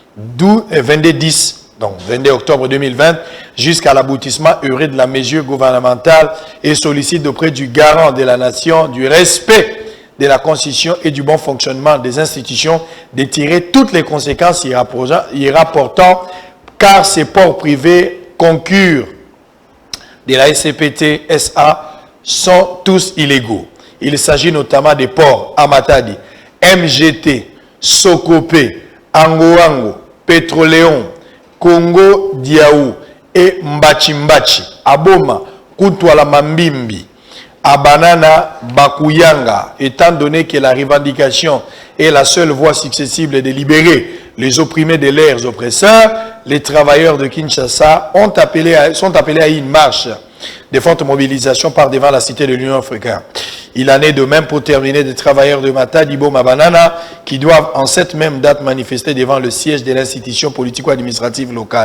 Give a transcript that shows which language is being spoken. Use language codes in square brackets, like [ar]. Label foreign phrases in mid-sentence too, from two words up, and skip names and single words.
[fr] octobre 2020 jusqu'à l'aboutissement heureux de la mesure gouvernementale et sollicite auprès du garant de la nation du respect de la Constitution et du bon fonctionnement des institutions de tirer toutes les conséquences y rapportant car ces ports privés concurrents de la SCPT SA sont tous illégaux. Il s'agit notamment des ports Amatadi, MGT, Sokopé, Angoango, Pétroléon, Congo Diaou et Mbachi Mbachi, Aboma, Kutwala Mambimbi, Abanana, Bakuyanga, étant donné que la revendication est la seule voie successible de libérer les opprimés de leurs oppresseurs, les travailleurs de Kinshasa sont appelés à une marche de forte mobilisation par devant la cité de l'Union africaine. Il en est de même pour terminer des travailleurs de Matadi, Boma, Banana qui doivent en cette même date manifester devant le siège de l'institution politico-administrative locale.